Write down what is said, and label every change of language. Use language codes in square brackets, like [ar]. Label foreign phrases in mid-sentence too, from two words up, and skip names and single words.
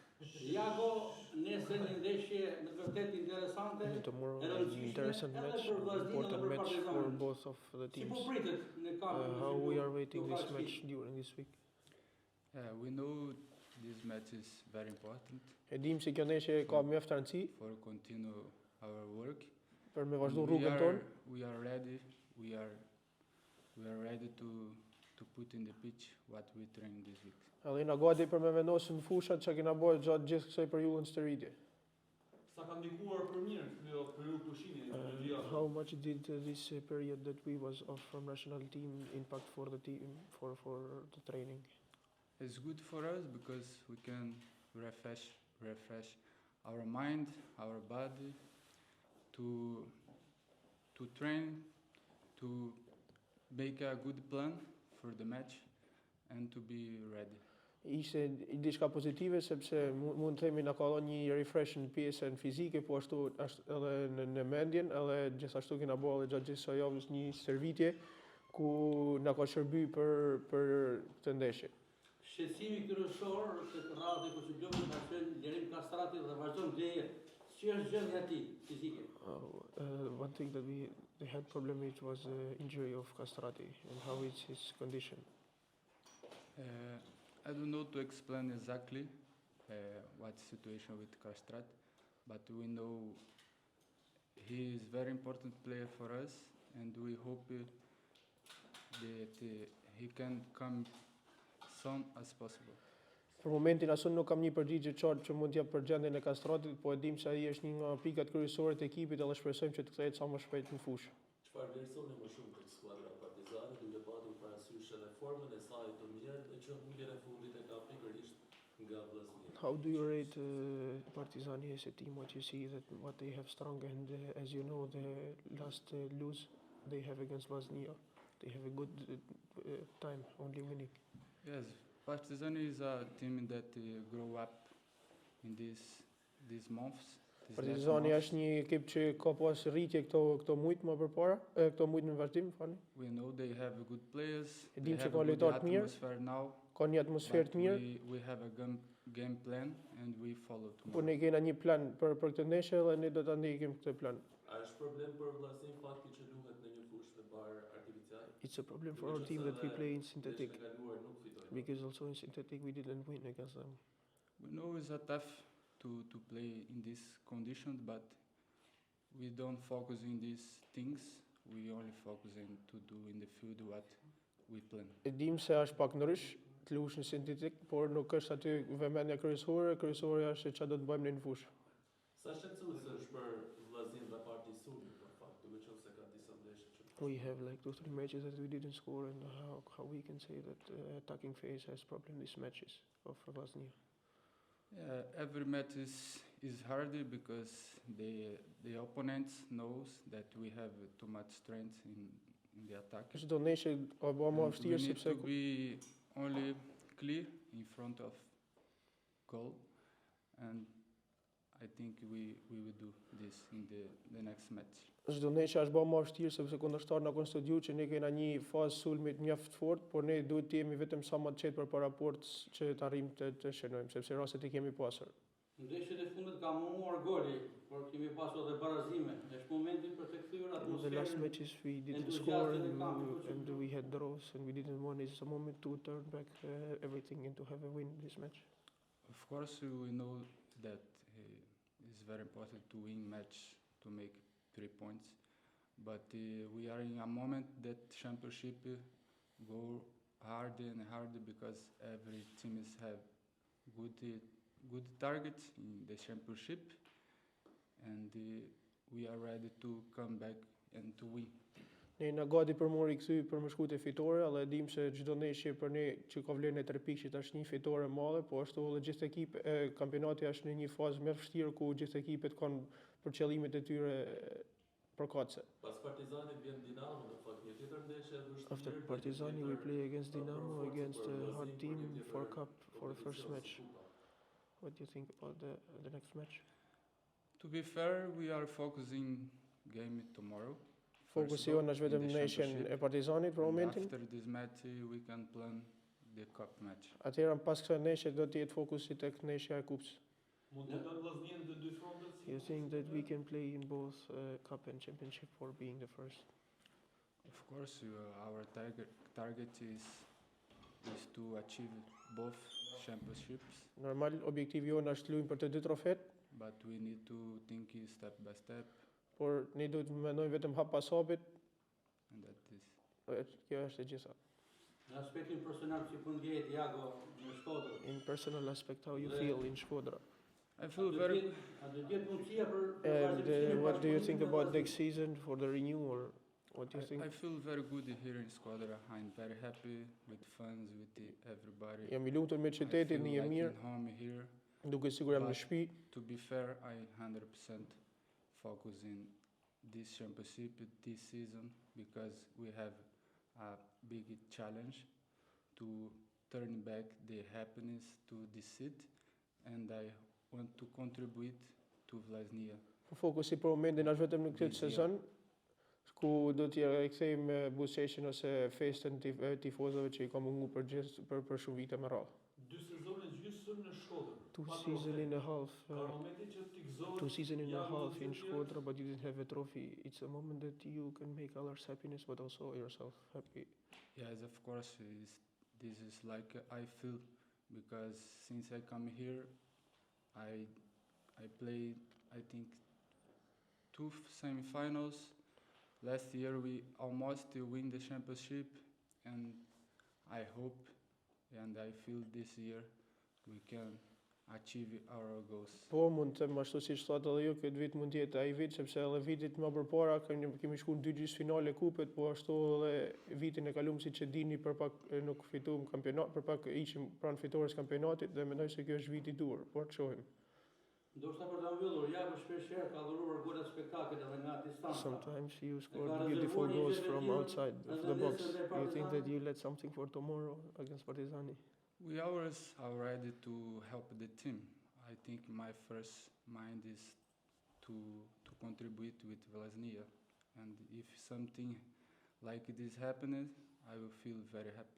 [sq] Jago, nesër një ndeshje me të vërtet interesante. [en] Tomorrow an interesting match, important match for both of the [sq] Si po [en] teams. [sq] pritet në kampin [en] How we are waiting this match during this week. We know this match is very important [sq] E dim se kjo ndeshje ka mjaft rëndësi [en] for continue our work. [sq] për me [en] And [sq] vazhdu rrugën tonë. [en] we are ready. We are ready to put in the pitch what we train this week. [sq] Edhe jena gati për me vendosë në fushat që kena bërë gjatë gjithë kësaj periudhën së rritje. Sa ka ndikuar për mirë kjo periudhë pushimi në [en] How much did this period that we was off from national team impact for the team for the training? It's good for us because we can refresh our mind, our body, to train, to make a good plan for the match and to be ready. [sq] Ishte diçka pozitive sepse mund të themi na ka dhënë një refresh në pjesën fizike, po ashtu edhe në mendjen, edhe gjithashtu kena bërë edhe gjatë gjithë kësaj javës një stërvitje ku na ka shërby për këtë ndeshje. Shqetësimi kryesor të radhë ku çdo ka qenë Gjerim Kastrati dhe vazhdon leje. Si është gjendja e tij fizike? [en] One thing that they had problem with was the injury of Castrati and how is his condition. I don't know to explain exactly what's the situation with Kastrat, but we know he is very important player for us, and we hope that he can come soon as possible. [sq] Për momentin asun nuk kam një përgjigje qartë që mund t'jap për gjendjen e Kastratit, po e dim se ai është një nga pikat kryesore të ekipit dhe shpresojmë që të kthehet sa më shpejt në fushë. Çfarë vlerësoni më shumë këtë skuadra Partizani duke patur parasysh edhe formën e saj të mirë dhe që mbyljen e fundit e ka pikërisht nga Vllaznia? [en] How do you rate Partizani as a team? What you see that what they have strong and as you know the last lose they have against Vllaznia, they have a good time only winning. Yes, Partizani is a team that grow up in these months. [sq] Partizani është një ekip që ka pas rritje këto muajt më përpara, këto muajt në vazhdim, fani. [en] We know they have good players. [sq] E dim që ka lojtarë të mirë, ka një atmosferë të mirë. [en] We have a game plan and we follow tomorrow. [sq] Po ne kena një plan për këtë ndeshje dhe ne do ta ndjekim këtë plan. A është problem për Vllaznin fakti që luhet në një fushë me bar artificial? [en] It's a problem for our team that we play in synthetic. Because also in synthetic we didn't win against them. We know it's a tough to play in these conditions, but we don't focus in these things. We only focus in to do in the field what we plan. [sq] E dim se është pak ndrysh të lush në sintetik, por nuk është aty vëmendja kryesore është çfarë do të bëjmë në fushë. Sa shqetësuese është për Vllaznin dhe Parti Sulmi për fakt, duke qenë se ka disa ndeshje që [en] We have like 2-3 matches that we didn't score, and how we can say that attacking phase has problem these matches of Vllaznia. Every match is harder because the opponents knows that we have too much strength in the attack. [sq] Çdo ndeshje ka bërë më vështirë sepse [en] we need to be only clear in front of goal, and I think we will do this in the next match. [sq] Çdo ndeshje është bërë më vështirë sepse kundërshtar na kanë studiuar që ne kena një fazë sulmit mjaft fort, por ne duhet të jemi vetëm sa më të qetë përpara portës që të arrijmë të shënojmë, sepse rastet i kemi pasur. Ndeshjet e fundit ka munguar goli, por kemi pasur edhe barazime. Është momenti për të kthyer atmosferën. [en] The last matches we didn't score and we had draws and we didn't win. It's a moment to turn back everything and to have a win this match. Of course, we know that it's very important to win match to make 3 points, but we are in a moment that championship go harder and harder because every team have good targets in the championship, and we are ready to come back and to win. [sq] Ne na gati për më rikthy për më shkute fitore, edhe dim se çdo ndeshje për ne që ka vlerën e 3 pikë është një fitore e madhe, po ashtu edhe gjithë ekip kampionati është në një fazë më vështirë ku gjithë ekipet kanë për qëllimet e tyre përkatëse. Pas Partizanit vjen Dinamo, në fakt një tjetër ndeshje vështirë. [en] After Partizani we play against Dinamo, against a hard team for cup for the first match. What do you think about the next match? To be fair, we are focusing game tomorrow. [sq] Fokusi jonë është vetëm në ndeshjen e Partizanit për momentin. [en] After this match we can plan the cup match. [sq] Atëherë pas kësaj neshe do të jetë fokusi tek neshja e kupës. Mund të lëndojmë Vllaznin në të dy frontet? si [en] You [sq] po [en] think that we [sq] supozoj? [en] can play in both cup and championship for being the first? Of course, our target is to achieve both championships, [sq] Normal objektivi jonë është luajmë për të dy trofet, [en] but we need to think step by step, [sq] por ne duhet të mendojmë vetëm hap pas hapit, [en] and that is. [sq] kjo është e gjitha. Në aspektin personal si po ndjehet Jago në Shkodër. [en] In personal aspect, how you feel in Shkodra. I feel very. [sq] A do të jetë mundësia për [en] And [sq] vazhdimsinë [en] what do you think [sq] bashkëpunimit me [en] about [sq] vllazërin? [en] next season for the renew, or what do you think? I feel very good here in Squadra. I'm very happy with fans, with everybody. [sq] Jam I lumtur me [en] I feel [sq] qytetin, një [en] like [sq] mirë, [en] in home here. [sq] duke sigur jam në [en] But- [sq] shtëpi. [en] To be fair, I 100% focus in this championship this season because we have a big challenge to turn back the happiness to the city, and I want to contribute to Vllaznia. [sq] Fokusi për momentin është vetëm në këtë [en] This year. [sq] sezon, ku do t'ja rikthejmë buzëqeshjen ose festën tifozëve që I ka mungu për shumë vite me radhë. 2 sezone gjysmë në Shkodër. 2 pa [en] season [sq] trofej. [en] and a half. [sq] Ka momentin që ti gëzohesh. [en] 2 season and a [sq] Jago [en] half [sq] në [en] in [sq] Shkodër. [en] Shkodra, but you didn't have a trophy. It's a moment that you can make others happiness, but also yourself happy. Yes, of course, this is like I feel because since I come here, I played I think 2 semifinals. Last year we almost win the championship, and I hope and I feel this year we can achieve our goals. [sq] Po, mund të them ashtu siç thotë edhe ju, këtë vit mund të jetë ai vit, sepse edhe vitit më përpara kemi shkuar në 2 gjysmëfinale kupet, po ashtu edhe vitin e kaluar siç e dini për pak nuk fituam kampionat, për pak ishim pranë fitores kampionatit dhe mendoj se kjo është viti I dur, por të shohim. Ndoshta për ta mbyllur, Jago shpeshherë ka dhuruar gola spektakël edhe nga distanca. [en] Sometimes you scored [sq] rezervuar [en] beautiful [sq] një [en] goals [sq] gjë [en] from [sq] tjetër, [en] outside of [sq] edhe [en] the box. [sq] nesër dhe [en] You think that [sq] Partizani? [en] you let something for tomorrow against Partizani? We always are ready to help the team. I think my first mind is to contribute with Vllaznia, and if something like this happens, I will feel very happy.